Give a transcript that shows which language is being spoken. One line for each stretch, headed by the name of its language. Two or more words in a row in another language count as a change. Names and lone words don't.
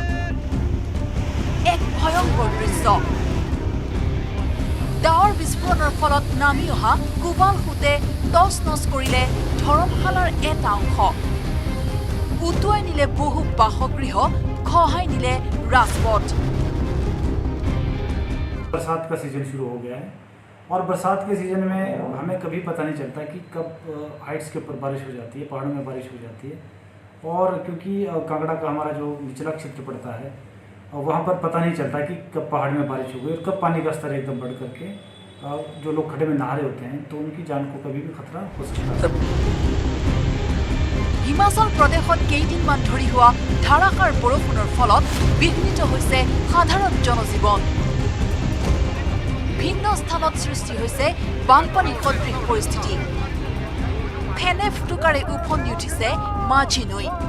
Assamese: এক ভয়ংকৰ দৃশ্য। ডাৱৰ বিস্ফোৰণৰ ফলত নামি অহা কোবাল খুটে তছনছ কৰিলে ধৰমশালাৰ এটা অংশ, উটুৱাই নিলে বহু বাসগৃহ, খহাই নিলে ৰাজপথ।
Hindi: बरसात का सीज़न शुरू हो गया है और बरसात के सीज़न में हमें कभी पता नहीं चलता कि कब हाइट्स के ऊपर बारिश हो जाती है, पहाड़ों में बारिश हो जाती है। और क्योंकि कांगड़ा का हमारा जो निचला क्षेत्र पड़ता है, वहाँ पर पता नहीं चलता कि कब पहाड़ में बारिश हो गई और कब पानी का स्तर एकदम बढ़ करके जो लोग खड्डे में नहा रहे होते हैं तो उनकी जान को कभी भी खतरा हो सकता है।
Assamese: হিমাচল প্ৰদেশত কেইদিনমান ধৰি হোৱা ধাৰাসাৰ বৰষুণৰ ফলত বিঘ্নিত হৈছে সাধাৰণ জনজীৱন। ভিন্ন স্থানত সৃষ্টি হৈছে বানপানী সদৃশ পৰিস্থিতি। ফেনে ফুটুকাৰে উফন্দি উঠিছে মাঝি নৈ।